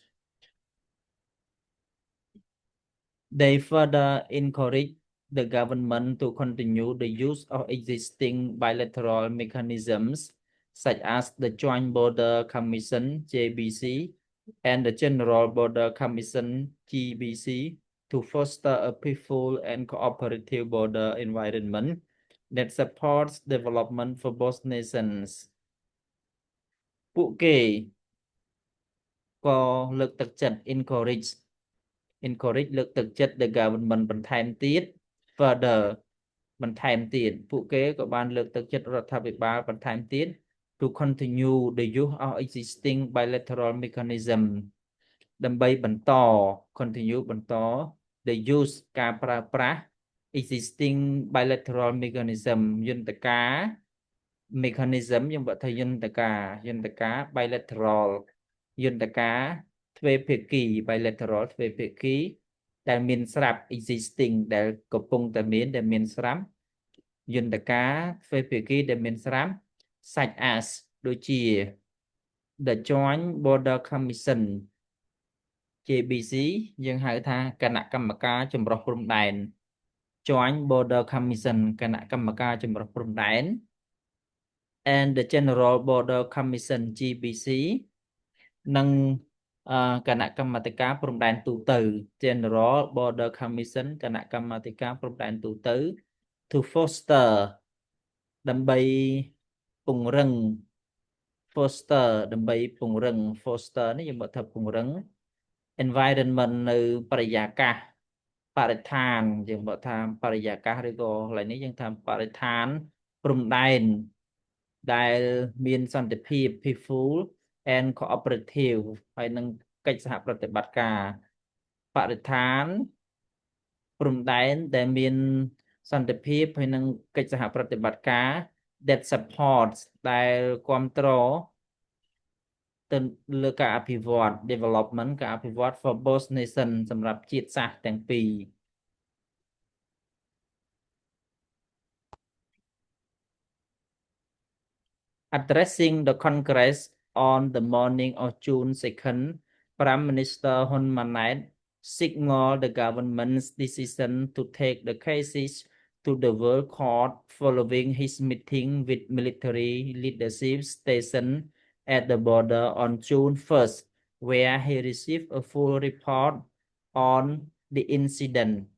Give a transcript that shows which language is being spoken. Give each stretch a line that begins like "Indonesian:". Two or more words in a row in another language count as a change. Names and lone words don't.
English: They further encourage the government to continue the use of existing bilateral mechanisms such as the Joint Border Commission JBC and the General Border Commission GBC to foster a peaceful and cooperative border environment that supports development for both nations.
Khmer: ពួកគេក៏លើកទឹកចិត្ត encourage លើកទឹកចិត្ត
English: the government
Khmer: បន្ថែមទៀត further បន្ថែមទៀតពួកគេក៏បានលើកទឹកចិត្ត រដ្ឋាភិបាលបន្ថែមទៀត
English: to continue the use of existing bilateral mechanism
Khmer: ដើម្បីបន្ត
English: continue បន្ត the
Khmer: use ការប្រើប្រាស់
English: existing bilateral mechanism
Khmer: យន្តការ mechanism យើងบอกថាយន្តការ bilateral យន្តការទ្វេភាគី bilateral ទ្វេភាគីដែលមានស្រាប់ existing ដែលកំពុងតែមានដែលមានស្រាប់យន្តការទ្វេភាគីដែលមានស្រាប់
English: such as
Khmer: ដូចជា
English: the Joint Border Commission
Khmer: JBC យើងហៅថាគណៈកម្មការចម្រុះព្រំដែន Joint Border Commission គណៈកម្មការចម្រុះព្រំដែន
English: and the
Khmer: General Border Commission GBC និងគណៈកម្មាធិការព្រំដែនទូទៅ General Border Commission គណៈកម្មាធិការព្រំដែនទូទៅ
English: to foster
Khmer: ដើម្បី ពង្រឹង foster ដើម្បីពង្រឹង foster នេះយើងบอกថាពង្រឹង environment នៅបរិយាកាសបរិស្ថានយើងบอกថា បរិយាកាសឬក៏កន្លែងនេះយើងថាបរិស្ថានព្រំដែនដែលមានសន្តិភាព
English: peaceful and cooperative
Khmer: ហើយនឹងកិច្ចសហប្រតិបត្តិការបរិស្ថានព្រំដែនដែលមានសន្តិភាពហើយនឹងកិច្ចសហប្រតិបត្តិការ
English: that supports
Khmer: ដែលគ្រប់គ្រងទៅលើការអភិវឌ្ឍ development ការអភិវឌ្ឍ
English: for both nation
Khmer: សម្រាប់ជាតិសាសន៍ទាំងពីរ
English: Addressing the Congress on the morning of June 2nd, Prime Minister Hun Manet signaled the government's decision to take the cases to the World Court following his meeting with military leadership stationed at the border on June 1st, where he received a full report on the incident.